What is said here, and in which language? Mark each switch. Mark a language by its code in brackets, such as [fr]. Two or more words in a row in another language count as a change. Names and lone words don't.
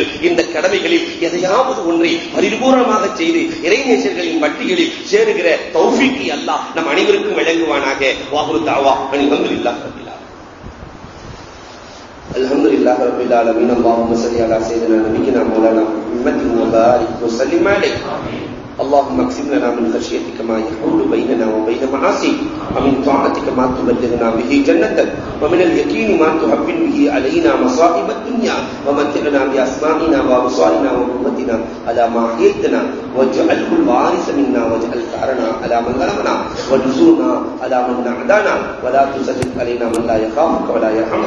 [ta] இந்த கடமைகளில் எதையாவது ஒன்றை பரிபூர்ணமாக செய்து இறைநேசர்களின் பட்டியலில் சேருகிற தௌஃபீக்கை அல்லாஹ் நம் அனைவருக்கும் வழங்குவானாக. [ar] وآخر دعوى الحمد لله رب العالمين. الحمد لله رب العالمين. اللهم صل على سيدنا نبينا مولانا محمد و بارك و سلم عليه. اللهم اقسم لنا من خشيتك ما يحول بيننا وبين معاصيك، ومن طاعتك ما تبلغنا به جنتك، ومن اليقين ما تهون به علينا مصائب الدنيا، ومتعنا بأسماعنا وأبصارنا وقوتنا على ما أحييتنا، واجعله الوارث منا، واجعل ثأرنا على من ظلمنا، وانصرنا على من عادانا، ولا تسلط علينا من لا يخافك ولا يرحمنا.